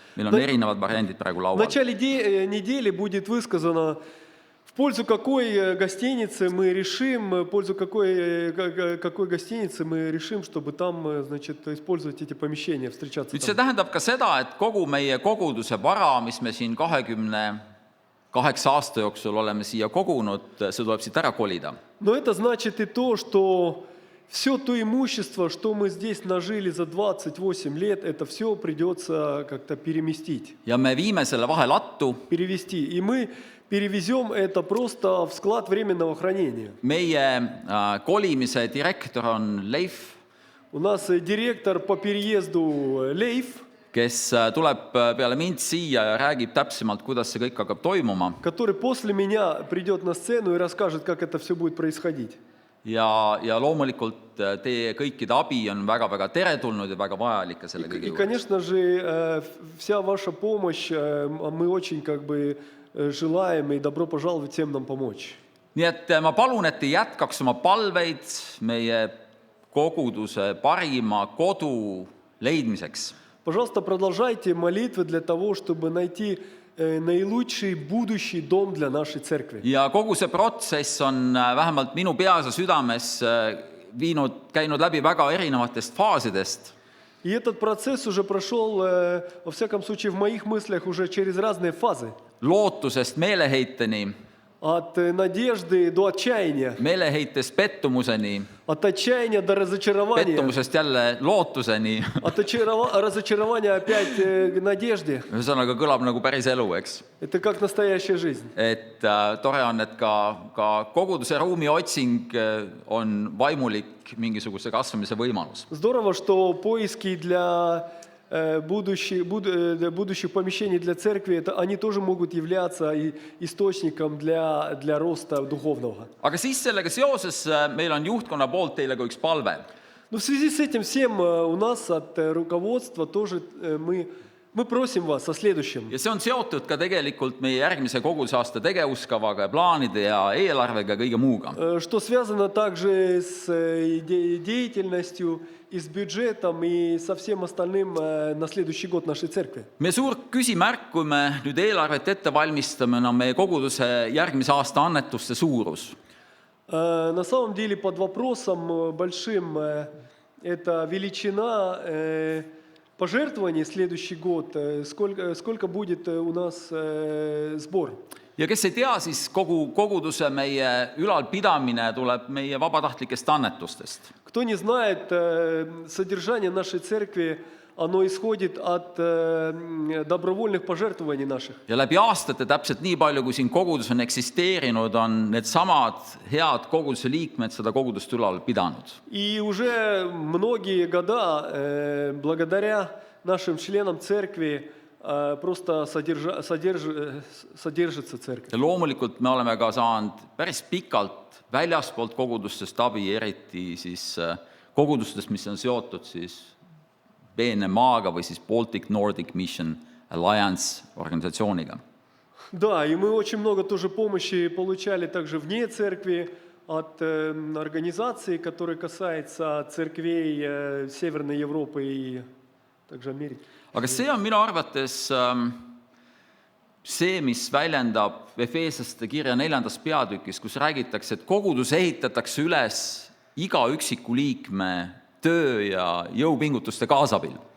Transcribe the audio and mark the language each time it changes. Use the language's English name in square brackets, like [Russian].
[Estonian] Meil on erinevad variandid praegu [Russian] В [Estonian] laual. [Russian] начале недели будет высказано, в пользу какой гостиницы мы решим, в пользу какой гостиницы мы решим, чтобы там, значит, использовать эти помещения, встречаться [Estonian] Nüüd see [Russian] там. [Estonian] tähendab ka seda, et kogu meie koguduse vara, mis me siin 28 aasta jooksul oleme siia kogunud, see tuleb siit ära kolida. [Russian] Но это значит и то, что все то имущество, что мы здесь нажили за 28 лет, это все придется как-то переместить, [Estonian] Ja me viime selle vahelattu. [Russian] перевести. И мы перевезем это просто в склад временного хранения. [Estonian] Meie kolimise direktor on Leif, [Russian] У нас директор по переезду Лейф, [Estonian] kes tuleb peale mind siia ja räägib täpsemalt, kuidas see kõik hakkab toimuma. [Russian] который после меня придет на сцену и расскажет, как это все будет происходить. [Estonian] ja loomulikult teie kõikide abi on väga-väga teretulnud ja väga vajalik ka selle kõige [Russian] И, [Estonian] juures. [Russian] конечно же, вся ваша помощь, мы очень как бы желаем и добро пожаловать всем нам помочь. [Estonian] Nii et ma palun, et te jätkaks oma palveid meie koguduse parima kodu leidmiseks. [Russian] Пожалуйста, продолжайте молитвы для того, чтобы найти наилучший будущий дом для нашей церкви. [Estonian] Ja kogu see protsess on vähemalt minu peas ja südames käinud läbi väga erinevatest faasidest. [Russian] И этот процесс уже прошел, во всяком случае, в моих мыслях уже через разные фазы. [Estonian] Lootusest meeleheiteni, [Russian] От надежды до отчаяния, [Estonian] meeleheitest pettumuseni, [Russian] от отчаяния до разочарования, [Estonian] pettumusest jälle lootuseni. [Russian] от разочарования опять к надежде. [Estonian] Ühesõnaga kõlab nagu päris elu, eks. [Russian] Это как настоящая жизнь. [Estonian] Et tore on, et ka koguduse ruumi otsing on vaimulik mingisuguse kasvamise võimalus. [Russian] Здорово, что поиски для будущих помещений для церкви, они тоже могут являться источником для роста духовного. [Estonian] Aga siis sellega seoses meil on juhtkonna poolt teile ka üks palve. [Russian] Но в связи с этим всем у нас от руководства тоже мы просим вас о следующем. [Estonian] Ja see on seotud ka tegelikult meie järgmise kogudusaasta tegevuskavaga ja plaanide ja eelarvega ja kõige muuga. [Russian] Что связано также с деятельностью и с бюджетом и со всем остальным на следующий год нашей церкви. [Estonian] Meie suur küsimärk, kui me nüüd eelarvet ette valmistame, on meie koguduse järgmise aasta annetuste suurus. [Russian] На самом деле под вопросом большим это величина пожертвований следующий год, сколько будет у нас сбор. [Estonian] Ja kes ei tea, siis kogu koguduse meie ülalpidamine tuleb meie vabatahtlikest annetustest. [Russian] Кто не знает, содержание нашей церкви, оно исходит от добровольных пожертвований наших. [Estonian] Ja läbi aastate täpselt nii palju, kui siin kogudus on eksisteerinud, on need samad head koguduse liikmed seda kogudust ülal pidanud. [Russian] И уже многие года, благодаря нашим членам церкви, просто содержится церковь. [Estonian] Ja loomulikult me oleme ka saanud päris pikalt väljaspoolt kogudustest abi, eriti siis kogudustest, mis on seotud siis BNMA-ga või siis Baltic Nordic Mission Alliance organisatsiooniga. [Russian] Да, и мы очень много тоже помощи получали также вне церкви от организаций, которые касаются церквей Северной Европы и также Америки. [Estonian] Aga see on minu arvates see, mis väljendab Efeeslaste kirja 4. peatükis, kus räägitakse, et kogudus ehitatakse üles iga üksiku liikme töö ja jõupingutuste kaasabil.